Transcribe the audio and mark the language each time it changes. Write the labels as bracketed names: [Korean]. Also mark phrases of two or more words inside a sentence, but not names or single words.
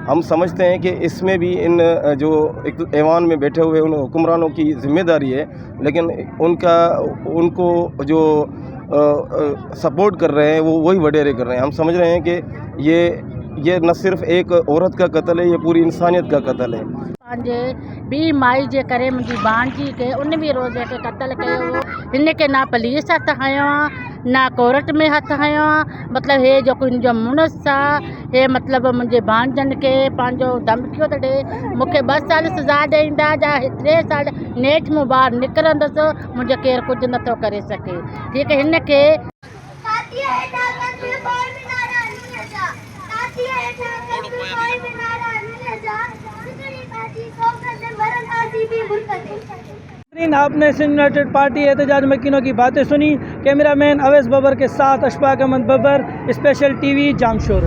[Urdu] ہم سمجھتے ہیں کہ اس میں بھی ان جو ایک ایوان میں بیٹھے ہوئے ان حکمرانوں کی ذمہ داری ہے، لیکن ان کو جو سپورٹ کر رہے ہیں وہ وہی وڈیرے کر رہے ہیں. ہم سمجھ رہے ہیں کہ یہ نہ صرف ایک عورت کا قتل ہے، یہ پوری انسانیت کا قتل ہے. [Sindhi] बी माई जे करे मुंहिंजी भांजी के उन बि रोज़ के क़त्ल कयो, हिन के ना पुलिस हथ खयो आहे ना कोर्ट में हथ खयो आहे। मतिलबु हे जेको हिन जो मुड़ुसु आहे, हे मतिलबु मुंहिंजे भांजनि खे पंहिंजो धमकियो थो ॾिए, मूंखे 2 साल सज़ा ॾींदा या 3 साल नेठ मूं ॿाहिरि निकिरंदसि, मुंहिंजो केरु कुझु नथो करे सघे। [Urdu] ٹھیک ہے, [Sindhi] हिन खे [Urdu] آپ نے سندھ یونائیٹڈ پارٹی احتجاج مکینوں کی باتیں سنی. کیمرہ مین اویس ببر کے ساتھ اشفاق احمد ببر، اسپیشل TV، جامشورو.